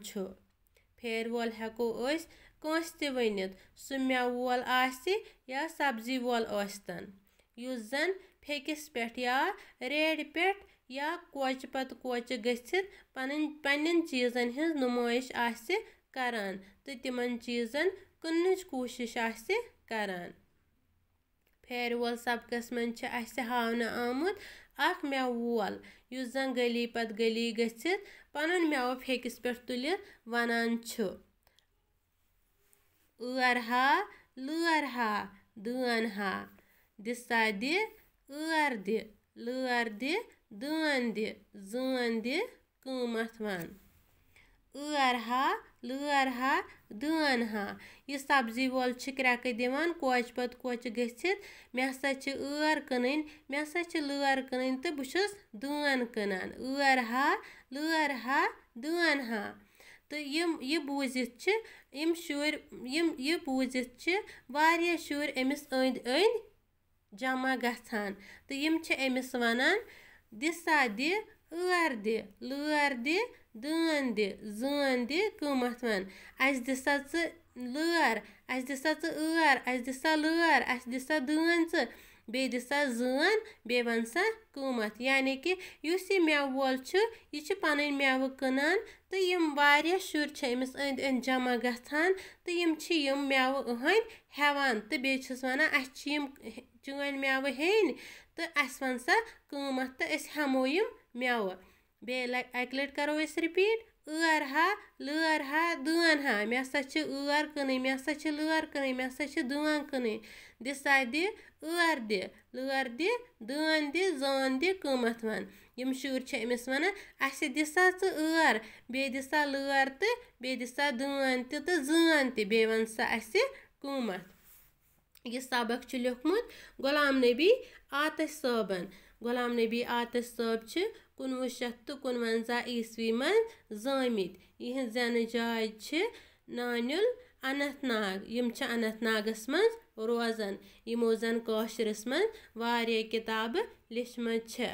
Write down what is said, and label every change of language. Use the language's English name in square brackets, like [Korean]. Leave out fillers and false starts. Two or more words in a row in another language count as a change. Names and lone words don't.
[Kashmiri] फेर वोल हेको कंस ते वनित सह मेव वोल आसि या सब्जी वोल आस्तन युस जन फेकिस पेट या रेड पेट या कोच पत कोच गसित पन्न चीजन हिंज नुमाइश आसि करान तो तिमन चीजन कन्नच कोशिश आसि करान। फेर वोल सबकस मन आसि हावना आमुत अख मेव वोल युस जन गली पत गली गसित पनुन मेव फेकिस पेट तुलित वनान एर हा लर हा दन हा दिसा दि एर दि लर दि दन दि जन दि क़ीमत वन। एर हा लर हा दन हा यह सब्जी वोल क्रैक दिवान कोच पत कोच गसित मे हसा एर कन मे हसा लर कन तो बहुस दन कनान एर हा लर हा दन हा। तो यह बूजित यम शुर यह बूजित वारिया शुर अमिस अंद अंद जमा गछान तो यम अमिस वनान दिसा दि एर दि लर दि दन दि जन दि क़ीमत वन। अस दिसा लर अस दिसा एर अस दिसा लर अस दिसा दन बे दिसा जन बे वन सा क़ीमत यानी कि युस यह मेव वोल यह पन मेव कनान तो यम वारिया शुर अमिस अंद अंद जमा गछान तो यम मेव अहंद हेवान तो बेस वनान अस चन मेव हेन तो अस वन सा क़ीमत तो अस हेमो यम मेव बे अक लट करो रिपीट एर हा लर हा दन हा मे हसा एर कन मे हसा लर कन मे हसा दन कन दिसा दि एर दि लर दि दन दि जन दि क़ीमत वन। यम शुर अमिस वनान अस दिसा एर बे दिसा लर तो बे दिसा दन तो जन तो बे वन सा अस क़ीमत। यह सबक लिखमुत गुलाम नबी आतिश साहबन। गुलाम नबी आतिश साहब 1959 ईस्वी मं जामित यह जन जाय नानुल अनंत नाग यम अनंत नागस मं रोजान यमो जन कशरस मं वारिया किताब लिखमत